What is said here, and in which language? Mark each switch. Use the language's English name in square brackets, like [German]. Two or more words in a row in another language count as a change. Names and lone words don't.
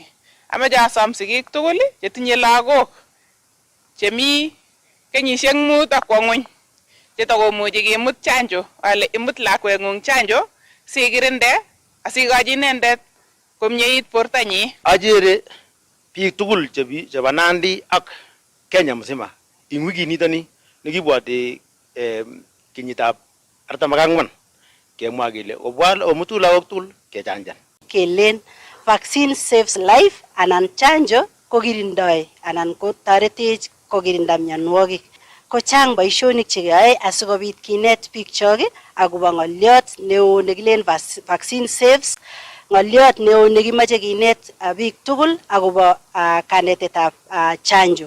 [Kalenjin] Amache asom sigik tugul chetinye lagok chemi kenyisiek 5 akwo ng'weny chetakomuchi kemut chanjo ale imut lakweng'ung chanjo sikirinde asikochi inendet komyeit bortanyi. Ajere biik tugul chebo Nandi ak Kenya mzima ing wikinitoni nekibwoti kenyitab 44 kemwa kele obwal omutu lagok tugul kechanjan. Kelen [English] vaccine saves life [Kalenjin] anan chanjo kokirindoi anan ko toretech kokirinda mionwogik. Ko chang boisionik chekeyoe asikobit kinet biikchok akobo ng'olyot neo nekilen [English] vaccine saves, [Kalenjin] ng'olyot neo nekimoche kinet biik tugul akobo kanetetab chanjo.